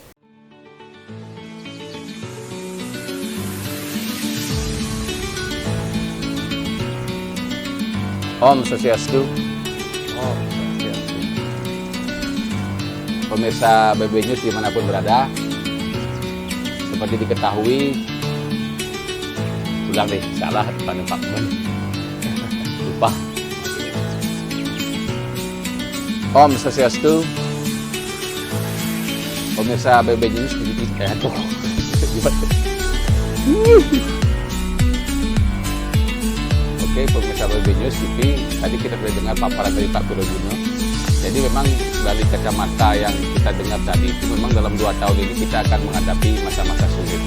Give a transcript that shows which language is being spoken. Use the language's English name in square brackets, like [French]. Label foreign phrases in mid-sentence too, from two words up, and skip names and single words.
[Indonesian] Om Swastiastu. Pemirsa BB News dimanapun berada, seperti diketahui, ulang deh, salah pada Pak Men. Lupa. Om Swastiastu. Pemirsa BB News di tuh. Oke, pemirsa BB News TV, tadi kita sudah dengar paparan dari Pak Piroguno. Jadi memang dari kacamata yang kita dengar tadi itu memang dalam 2 tahun ini kita akan menghadapi masa-masa sulit.